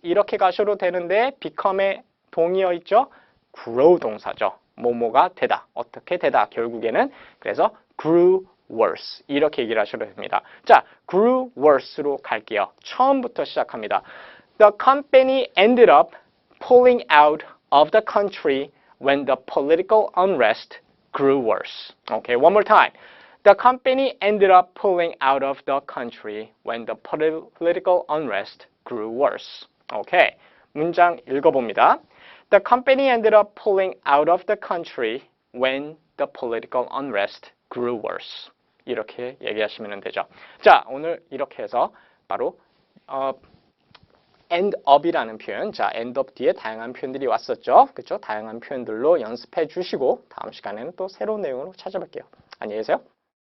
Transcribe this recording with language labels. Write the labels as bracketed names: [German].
[Korean] 이렇게 가셔도 되는데 become의 동의어 있죠? grow 동사죠. 뭐뭐가 되다. 어떻게 되다. 결국에는 그래서 grew worse. 이렇게 얘기를 하셔도 됩니다. 자, grew worse로 갈게요. 처음부터 시작합니다. [English] The company ended up pulling out of the country when the political unrest grew worse. Okay, one more time. The company ended up pulling out of the country when the political unrest grew worse. [Korean] Okay, 문장 읽어봅니다. [English] The company ended up pulling out of the country when the political unrest grew worse. [Korean] 이렇게 얘기하시면 되죠. 자, 오늘 이렇게 해서 바로 end up이라는 표현, 자, end up 뒤에 다양한 표현들이 왔었죠. 그렇죠? 다양한 표현들로 연습해 주시고 다음 시간에는 또 새로운 내용으로 찾아뵐게요. 안녕히 계세요.